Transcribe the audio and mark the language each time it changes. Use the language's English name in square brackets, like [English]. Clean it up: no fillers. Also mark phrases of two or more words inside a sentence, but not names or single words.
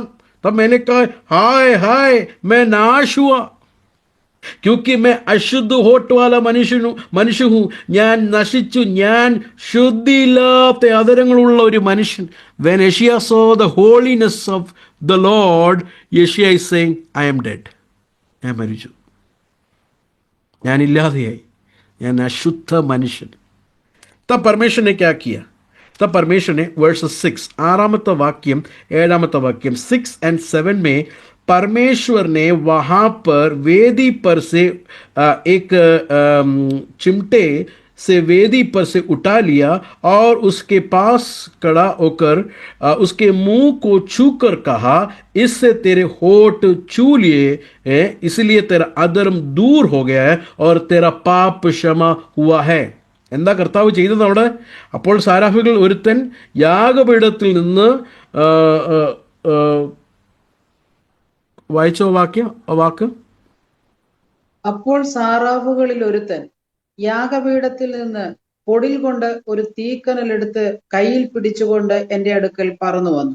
[Hindi] तब मैंने कहा हाय हाय मैं नाश हुआ, क्योंकि मैं अशुद्ध होठ वाला मनुष्य हूँ. [Malayalam] ഞാൻ നശിച്ചു, ഞാൻ ശുദ്ധിയില്ലാത്ത അതരങ്ങളുള്ള ഒരു മനുഷ്യൻ. [English] When Yeshaya saw the holiness of the Lord, Yeshaya is saying, I am dead. [Malayalam] ഞാൻ മരിച്ചു, ഞാൻ ഇല്ലാതെയായി, ഞാൻ അശുദ്ധ മനുഷ്യൻ. [Hindi] तब परमेश्वर ने क्या किया? तब परमेश्वर ने वर्सेस 6 6 वाक्यम 7 वाक्यम 6 and 7 में परमेश्वर ने वहाँ पर वेदी पर से एक चिमटे से वेदी पर से उठा लिया और उसके पास खड़ा होकर उसके मुंह को छूकर कहा, इससे तेरे होठ छू लिए हैं, इसलिए तेरा अधर्म दूर हो गया है और तेरा पाप क्षमा हुआ है. [Malayalam] എന്താ കർത്താവ് ചെയ്തത് അവിടെ? അപ്പോൾ സാരാഫുകൾ ഒരുത്തൻ യാഗപീഠത്തിൽ നിന്ന് വായിച്ചോ വാക്ക്. അപ്പോൾ സാറാഫുകളിൽ ഒരുത്തൻ യാഗപീഠത്തിൽ നിന്ന് പൊടിൽ കൊണ്ട് ഒരു തീക്കനലെടുത്ത് കയ്യിൽ പിടിച്ചുകൊണ്ട് എന്റെ അടുക്കൽ പറന്നു വന്നു.